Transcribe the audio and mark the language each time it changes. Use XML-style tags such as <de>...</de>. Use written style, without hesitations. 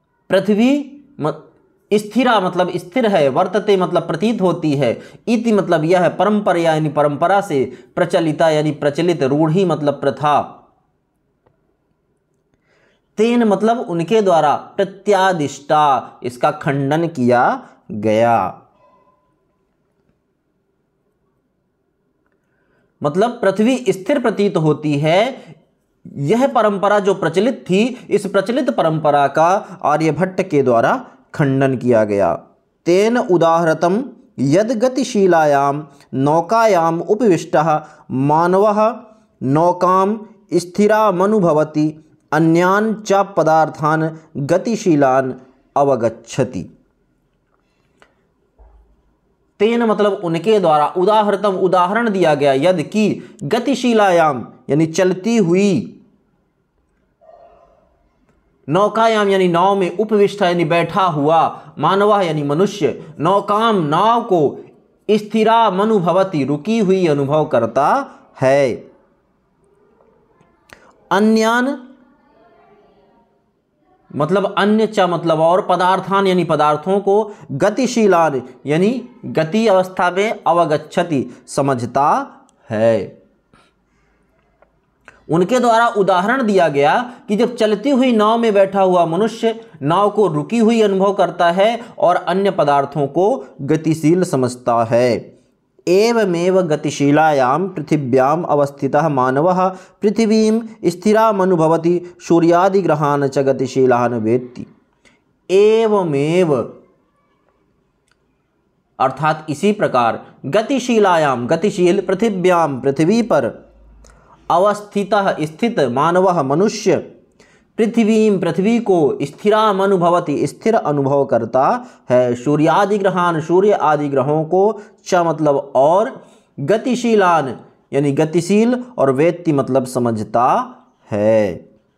<hi>पृथ्वी स्थिरा मतलब स्थिर है, वर्तते मतलब प्रतीत होती है, इति मतलब यह, परंपरा यानी परंपरा से, प्रचलिता यानी प्रचलित, रूढ़ी मतलब प्रथा, तेन मतलब उनके द्वारा, प्रत्यादिष्टा इसका खंडन किया गया। मतलब पृथ्वी स्थिर प्रतीत होती है, यह परंपरा जो प्रचलित थी, इस प्रचलित परंपरा का आर्यभट्ट के द्वारा खंडन किया गया।</hi> <sa>तेन उदाहृतम यद गतिशीलायां नौकायां उपविष्टः मानवः नौकां स्थिरामनुभवति अन्यान् च पदार्थान् गतिशीलान् अवगच्छति।</sa> <hi>तेन मतलब उनके द्वारा, उदाहृतम उदाहरण दिया गया, यद की गतिशीलायाम यानी चलती हुई, नौकायाम यानी नाव में, उपविष्ट यानी बैठा हुआ, मानव यानी मनुष्य, नौकाम नाव को, स्थिरामनुभवति रुकी हुई अनुभव करता है, अन्यान मतलब अन्य च मतलब और, पदार्थान यानी पदार्थों को, गतिशीलान यानी गति अवस्था में, अवगच्छति समझता है। उनके द्वारा उदाहरण दिया गया कि जब चलती हुई नाव में बैठा हुआ मनुष्य नाव को रुकी हुई अनुभव करता है और अन्य पदार्थों को गतिशील समझता है।</hi> <sa>एवमेव गतिशीलायां पृथिव्याम अवस्थितः मानवः पृथिवीं स्थिरामनुभवति सूर्यादिग्रहान् च गतिशीलान् वेत्ति।</sa> <hi>एवमेव अर्थात इसी प्रकार, गतिशीलायाम गतिशील, पृथिव्याम पृथ्वी पर, अवस्थितः स्थित, मानवः मनुष्य, पृथ्वीं पृथ्वी को, स्थिराम अनुभवति स्थिर अनुभव करता है, सूर्यादि ग्रहान सूर्य आदि ग्रहों को, च मतलब और, गतिशीलान यानी गतिशील, और वेत्ति मतलब समझता है।</hi>